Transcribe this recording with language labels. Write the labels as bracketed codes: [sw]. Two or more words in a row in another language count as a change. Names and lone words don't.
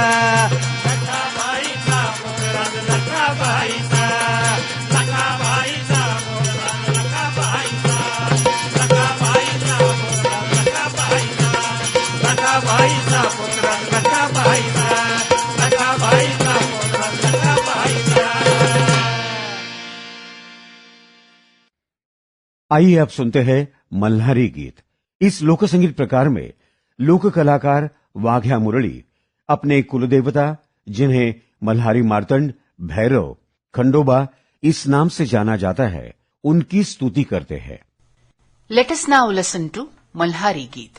[mr] लखाबाईचा पोतराज लखाबाईचा, लखाबाईचा पोतराज लखाबाईचा, लखाबाईचा पोतराज लखाबाईचा, लखाबाईचा पोतराज लखाबाईचा, लखाबाईचा पोतराज लखाबाईचा. [hi] आइए अब सुनते हैं मल्हारी गीत। इस लोक संगीत प्रकार में लोक कलाकार वाघ्या मुरली अपने कुलदेवता जिन्हें मल्हारी मार्तंड, भैरव, खंडोबा इस नाम से जाना जाता है, उनकी स्तुति करते हैं। [en] Let us now listen to Malhari Geet.